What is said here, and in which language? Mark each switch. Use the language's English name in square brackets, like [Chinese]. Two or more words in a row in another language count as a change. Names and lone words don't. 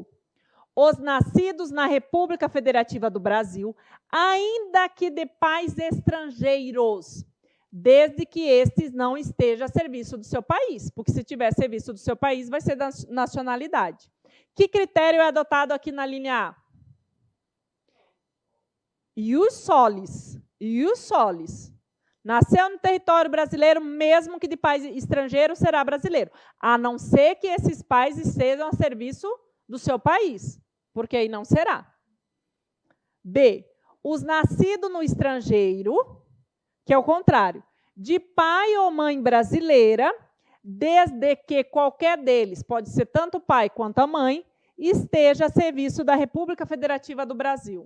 [Portuguese] Os nascidos na República Federativa do Brasil, ainda que de pais estrangeiros, desde que estes não estejam a serviço do seu país, porque se tiver serviço do seu país, vai ser da nacionalidade. Que critério é adotado aqui na linha A? [Latin] Ius solis. Ius solis. [Portuguese] Nasceu no território brasileiro, mesmo que de pais estrangeiros, será brasileiro. A não ser que esses pais estejam a serviço do seu país, porque aí não será. B. Os nascidos no estrangeiro, que é o contrário, de pai ou mãe brasileira, desde que qualquer deles, pode ser tanto o pai quanto a mãe, esteja a serviço da República Federativa do Brasil.